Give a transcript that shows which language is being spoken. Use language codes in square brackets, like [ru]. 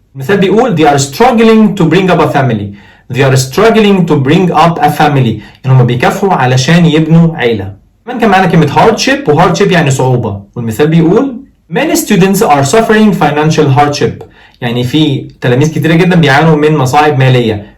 [ar] المثال بيقول [en] they are struggling to bring up a family. They are struggling to bring up a family. [ar] يعني هم بيكافحوا علشان يبنوا عيلة. كمان كان معنا كلمة hardship، وhardship يعني صعوبة. والمثال بيقول [en] many students are suffering financial hardship. [ar] يعني في تلاميذ كتيرة جدا بيعانوا من مصاعب مالية.